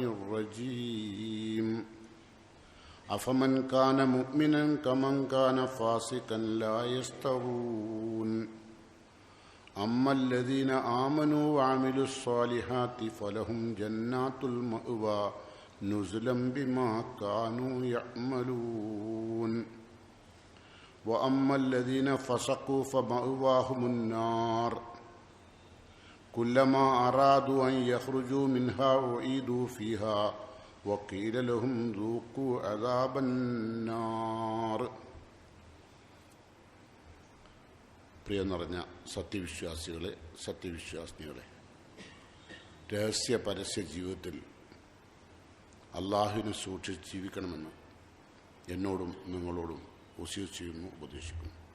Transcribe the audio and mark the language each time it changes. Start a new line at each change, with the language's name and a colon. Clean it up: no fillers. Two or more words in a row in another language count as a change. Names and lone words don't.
Arabic: الرجيم أفمن كان مؤمنا كمن كان فاسقا لا يستوون أما الذين آمنوا وعملوا الصالحات فلهم جنات المأوى نزلا بما كانوا يعملون وأما الذين فسقوا فمأواهم النار كلما أرادوا أن يخرجوا منها أعيدوا فيها وقيل لهم ذوقوا عذاب النار.
Malayalam: പ്രിയ നിറഞ്ഞ സത്യവിശ്വാസികളെ, സത്യവിശ്വാസിനികളെ, രഹസ്യ പരസ്യ ജീവിതത്തിൽ അള്ളാഹുവിനെ സൂക്ഷിച്ച് ജീവിക്കണമെന്ന് എന്നോടും നിങ്ങളോടും വസിയത്ത് ചെയ്യുന്നു, ഉപദേശിക്കുന്നു.